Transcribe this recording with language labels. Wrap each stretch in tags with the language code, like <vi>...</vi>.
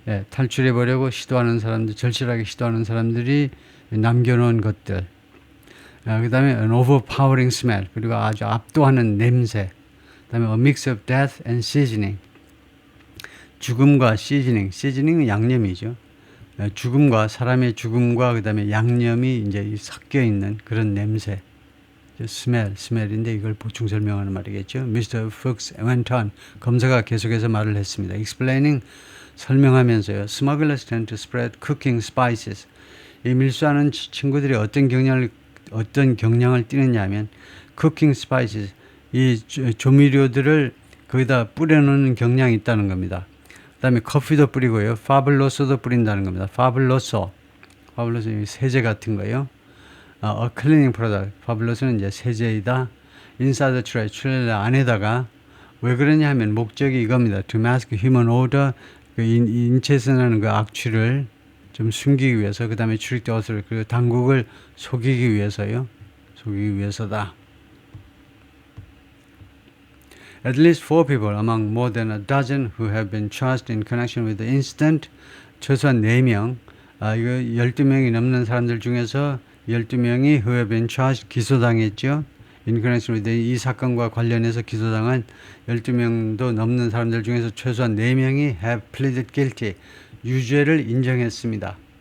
<ko>탈출해 보려고 시도하는 사람들 절실하게 시도하는 사람들이 남겨놓은 것들 그 다음에</ko> <en>an overpowering smell</en> <ko>그리고 아주 압도하는 냄새 그 다음에</ko> <en>a mix of death and seasoning</en> <ko>죽음과 시즈닝은 양념이죠. 죽음과 사람의 죽음과 그 다음에 양념이 이제 섞여 있는 그런 냄새. 스멜인데 이걸 보충 설명하는 말이겠죠.</ko> <en>Mr. Fuchs went on.</en> <ko>검사가 계속해서 말을 했습니다.</ko> <en>Explaining</en> <ko>설명하면서요.</ko> <en>Smugglers tend to spread cooking spices.</en> <ko>이 밀수하는 친구들이 어떤 경향을 띠느냐면 cooking spices 이 조미료들을 거기다 뿌려놓는 경향이 있다는 겁니다. 그 다음에 커피도 뿌리고요. 파블로소도 뿌린다는 겁니다. 파블로소 세제 같은 거요.</ko> <en>A cleaning product.</en> <ko>파블로소는 이제 세제이다.</ko> <en>Inside the tray,</en> <ko>트레일러 안에다가 왜 그러냐 하면 목적이 이겁니다.</ko> <en>To mask human odor.</en> <ko>그 인체에서 나는 그 악취를 좀 숨기기 위해서 그 다음에 출입도어를 그리고 당국을 속이기 위해서요. 속이기 위해서다.</ko> <en>At least 4 people among more than a dozen who have been charged in connection with the incident.</en> <ko>최소한 4명, 이거 12명이 넘는 사람들 중에서 12명이</ko> <en>who have been charged</en> <ko>기소당했죠.</ko> <en>In connection with</en> <ko>이 사건과 관련해서 기소당한 12명도 넘는 사람들 중에서 최소한 4명이</ko> <en>have pleaded guilty.</en> <ko>유죄를 인정했습니다.</ko>